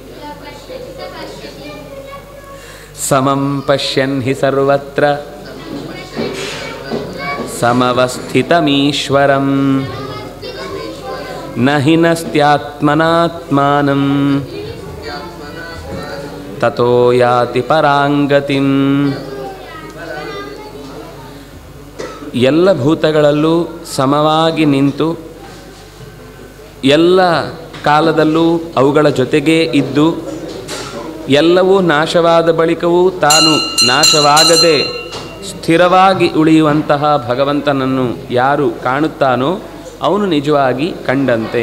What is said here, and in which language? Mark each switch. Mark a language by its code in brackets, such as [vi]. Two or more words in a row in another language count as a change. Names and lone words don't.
[sa] समं पश्यन् हि सर्वत्र समवस्थितमीश्वरं न हि नस्त्यात्मनात्मानं ततो याति पराङ्गतिम्। [kn] ಎಲ್ಲ ಭೂತಗಳಲ್ಲೂ ಸಮವಾಗಿ ನಿಂತು ಎಲ್ಲ ಕಾಲದಲ್ಲೂ ಅವುಗಳ ಜೊತೆಗೇ ಇದ್ದು ಎಲ್ಲವೂ ನಾಶವಾದ ಬಳಿಕವೂ ತಾನು ನಾಶವಾಗದೆ ಸ್ಥಿರವಾಗಿ ಉಳಿಯುವಂತಹ ಭಗವಂತನನ್ನು ಯಾರು ಕಾಣುತ್ತಾನೋ ಅವನು ನಿಜವಾಗಿ ಕಂಡಂತೆ.